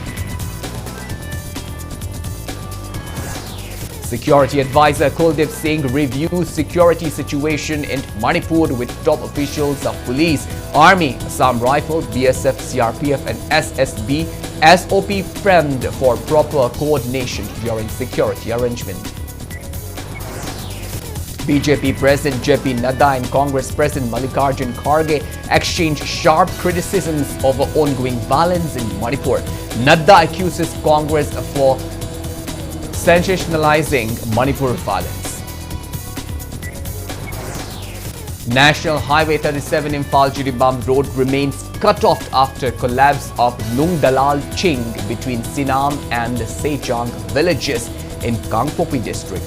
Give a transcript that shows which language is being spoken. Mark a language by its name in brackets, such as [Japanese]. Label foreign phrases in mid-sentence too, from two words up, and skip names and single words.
[English] Security advisor Kuldip Singh reviews security situation in Manipur with top officials of police, army, Assam Rifle, BSF, CRPF and SSB SOP framed for proper coordination during security arrangement. BJP President JP Nadda and Congress President Mallikarjun Kharge exchanged sharp criticisms over ongoing violence in Manipur. Nadda accuses Congress for sensationalizing Manipur violence. National Highway 37 Imphal Jiribam Road remains cut off after collapse of Nung Dalal Ching between Sinam and Sejang villages in Kangpopi district.